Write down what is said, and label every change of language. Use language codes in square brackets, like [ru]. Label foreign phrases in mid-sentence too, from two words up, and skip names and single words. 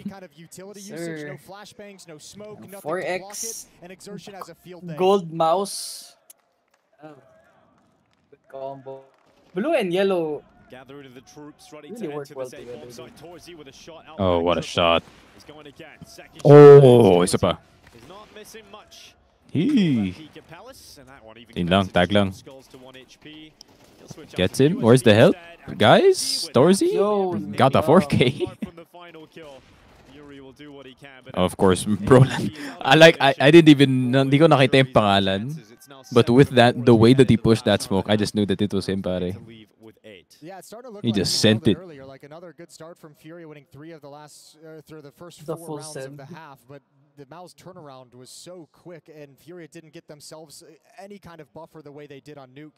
[en] Sir. 4x. Gold mouse. Oh. Good combo. Blue and yellow. Gathering the troops ready to enter the same bomb site. Torzi with a shot out. Oh, what a shot. He's going again. Second [tl] oh, isa pa. [en] He's not missing much. [tl] Tin lang, tag lang. [en] Gets him. Where's the help? Guys, Torzi got a 4K. Of course, bro. I didn't even [tl] hindi ko nakita yung pangalan. [en] But with that, the way that he pushed that smoke, I just knew that it was him, pare. Yeah, it started to look He like just sent it. earlier, like another good start from FURIA, winning 3 of the last through the first The 4 full rounds send. of the half. But the MOUZ turnaround was so quick, and FURIA didn't get themselves any kind of buffer the way they did on Nuke.